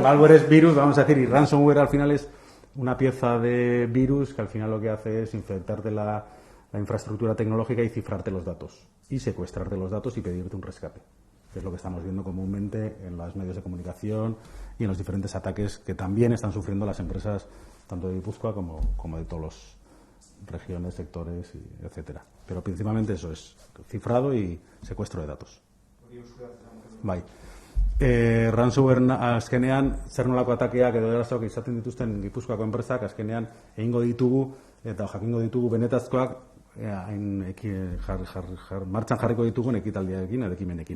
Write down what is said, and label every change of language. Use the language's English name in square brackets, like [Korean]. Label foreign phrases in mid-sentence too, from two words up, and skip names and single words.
[Spanish] malware es virus, vamos a decir, y ransomware al final es una pieza de virus que al final lo que hace es infectarte la infraestructura tecnológica y cifrarte los datos y secuestrarte los datos y pedirte un rescate, que es lo que estamos viendo comúnmente en los medios de comunicación y en los diferentes ataques que también están sufriendo las empresas tanto de Guipúzcoa como de todas las regiones, sectores, etcétera. Pero principalmente eso es cifrado y secuestro de datos. [Basque] Bai. Ransomware azkenean, zer nolako atakeak edo erasoak izaten dituzten Gipuzkoako enpresak azkenean egingo ditugu eta jakingo ditugu benetazkoak martxan jarriko ditugun ekitaldiarekin edo ekimenekin.